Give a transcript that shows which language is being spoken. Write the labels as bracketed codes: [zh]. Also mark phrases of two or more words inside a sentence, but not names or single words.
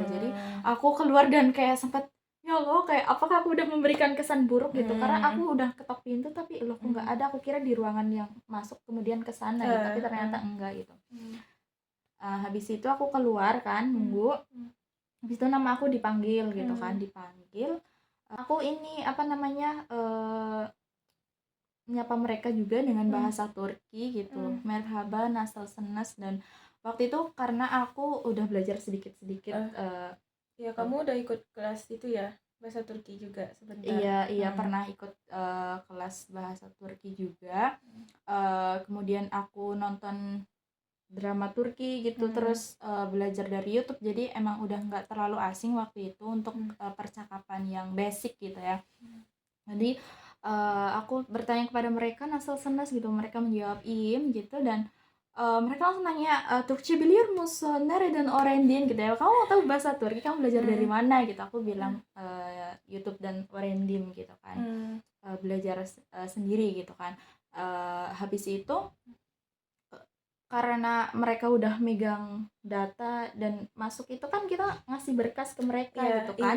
[id] Jadi aku keluar dan kayak sempat, ya Allah, kayak apakah aku udah memberikan kesan buruk gitu, karena aku udah ketok pintu tapi loh kok nggak ada, aku kira di ruangan yang masuk kemudian ke sana gitu, tapi ternyata enggak gitu. Habis itu aku keluar kan nunggu, habis itu nama aku dipanggil gitu kan, dipanggil. Aku ini apa namanya, menyapa mereka juga dengan bahasa Turki gitu, [tr] merhaba, nasılsınız, [id] dan waktu itu karena aku udah belajar sedikit-sedikit Ya, kamu udah ikut kelas itu ya, bahasa Turki juga sebentar. iya pernah ikut kelas bahasa Turki juga. Kemudian aku nonton drama Turki gitu, terus belajar dari YouTube, jadi emang udah nggak terlalu asing waktu itu untuk percakapan yang basic gitu ya. Jadi aku bertanya kepada mereka nasılsınız gitu, mereka menjawab iyiyim gitu, dan mereka langsung nanya, [tr] "Türkçe biliyor musun? Nereden öğrendin?" [id] gitu ya. "Kamu mau tahu bahasa Turki, kamu belajar dari mana?" gitu. Aku bilang YouTube dan öğrendim gitu kan. Belajar sendiri gitu kan. Habis itu karena mereka udah megang data dan masuk itu kan kita ngasih berkas ke mereka gitu kan.